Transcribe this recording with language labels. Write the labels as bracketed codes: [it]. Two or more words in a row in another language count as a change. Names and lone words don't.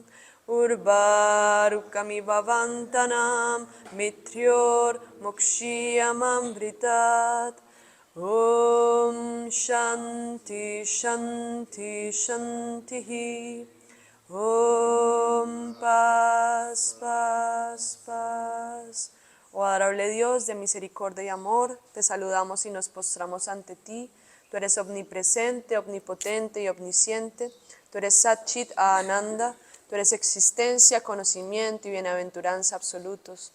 [sa] उर्वारुकमिव वन्दन मित्र्योर् मुक्षीयमम्ब्रितात्. ॐ शान्ति शान्ति शान्ति. [es] Om Paz Paz Paz. Oh adorable Dios de misericordia y amor, te saludamos y nos postramos ante ti. Tú eres omnipresente, omnipotente y omnisciente. Tú eres [sa] सच्चित् आनन्द. [es] Tú eres existencia, conocimiento y bienaventuranza absolutos.